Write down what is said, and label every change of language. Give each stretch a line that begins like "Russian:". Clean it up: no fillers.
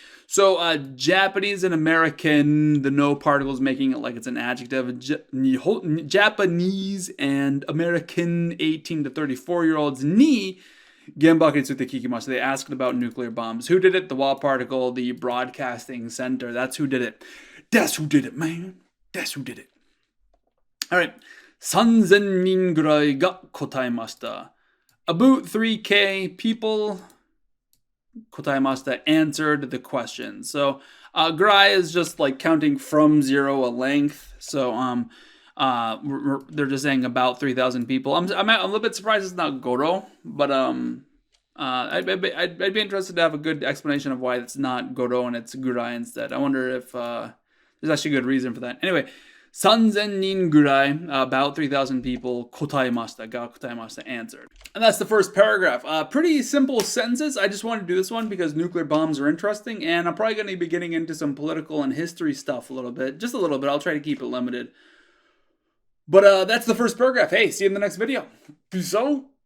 English: So Japanese and American, the no particle is making it like it's an adjective. Japanese and American 18 to 34-year-olds
Japanese: ni genbaku tsuite kikimashita.
English: They asked about nuclear bombs. Who did it? The wa particle, the broadcasting center. That's who did it. That's who did it, man. That's who did it. All right.
Japanese: 3000人ぐらいが答えました.
English: About 3K people
Japanese: 答えました
English: answered the question. So grai is just like counting from 0 a length. So they're just saying about 3,000 people. I'm a little bit surprised it's not goro, but I'd be interested to have a good explanation of why it's not goro and it's gurai instead. I wonder if there's actually a good reason for that. Anyway,
Japanese: 3000人ぐらい,
English: about 3,000 people,
Japanese: 答えました,
English: answered. And that's the first paragraph. Pretty simple sentences. I just wanted to do this one because nuclear bombs are interesting, and I'm probably going to be getting into some political and history stuff a little bit. Just a little bit. I'll try to keep it limited. But that's the first paragraph. Hey, see you in the next video. Peace out.